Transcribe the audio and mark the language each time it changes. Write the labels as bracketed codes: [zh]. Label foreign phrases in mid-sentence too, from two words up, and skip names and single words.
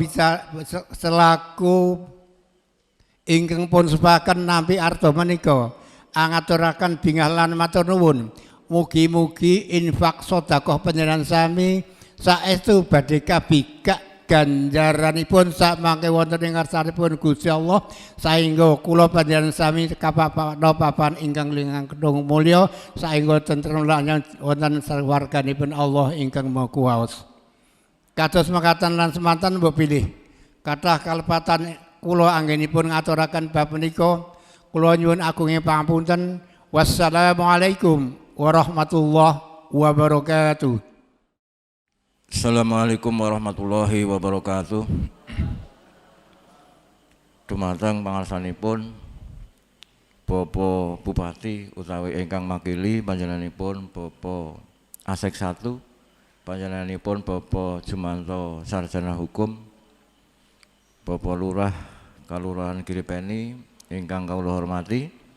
[jv] ingkang pun sepaken nampi arto menika angaturaken bingah lan matur nuwun mugi-mugi infak sedekah panjenengan sami saestu badhe kabikak ganjaranipun sak mangke wonten ing ngarsanipun Gusti Allah saengga kula panjenengan sami kapapan ingkang langkung mulya saengga tentrem lan wonten warganipun Allah ingkang Maha Kuwasa. Kados mekaten lan semanten mbok pilih kathah kalepatan kula anggenipun ngaturaken bab menika kula nyuwun agunging pangapunten. [ar] والسلام عليكم ورحمة الله وبركاته. السلام عليكم ورحمة الله وبركاته. [jv] Dumateng pangarsanipun Bapak Bupati utawi ingkang makili panjenenganipun Bapak Asek 1, panjenenganipun Bapak Jumanto Sarjana Hukum, Bapak Lurah Kalurahan Giripeni ingkang kawula hormati,